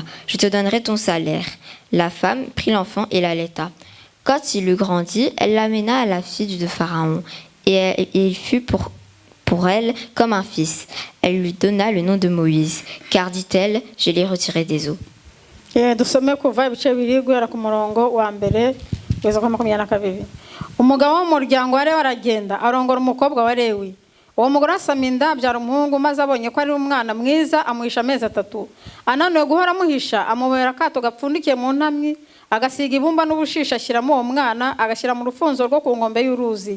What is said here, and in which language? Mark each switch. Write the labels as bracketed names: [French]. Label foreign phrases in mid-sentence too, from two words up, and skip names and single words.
[French] Je te donnerai ton salaire. » La femme prit l'enfant et l'allaita. Quand il eut grandi, elle l'amena à la fille de Pharaon. Et il fut pour elle comme un fils. Elle lui donna le nom de Moïse, car, dit-elle, je l'ai retiré des eaux. [Kinyarwanda] Umugabo w'umuryango wari waragenda arongora umukobwa wa Lewi. Uwo mugore asama inda abyara umuhungu maze abonye ko ari umwana mwiza amuhisha amezi 3. Ananuye guhora amuhisha amubera akato gapfundikiye mu ntamyi agasiga ibumba n'ubushisha ashyiramo uwo mwana agashyira mu rufunzo rwo ku nkombe y'uruzi.